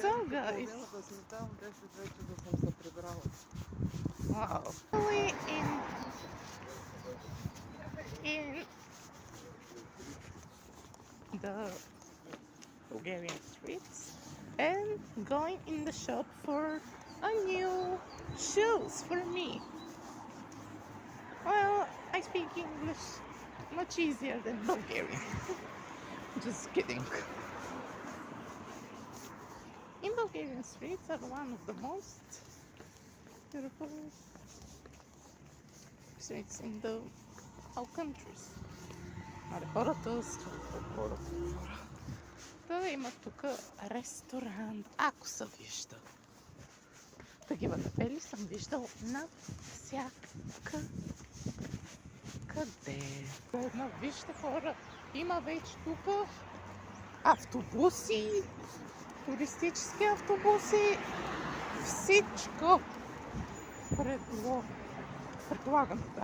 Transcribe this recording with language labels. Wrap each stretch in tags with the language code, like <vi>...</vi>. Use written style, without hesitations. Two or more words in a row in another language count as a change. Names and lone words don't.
<en>guys.</en> <bg>Да сме там 10 вече да съм се прибрала.</bg> <en>Wow. In the Bulgarian streets and going in the shop for a new shoes for me. Well, I speak English much easier than Bulgarian. Just kidding. In Bulgarian streets are one of the most beautiful streets in the all countries.</en> <bg>Нали, хората са хора. Та има тук ресторант, ако се вижда. Такива табели съм виждал навсякъде. Едно, вижте хора, има вече тук автобуси, туристически автобуси, всичко предлагам, да.</bg>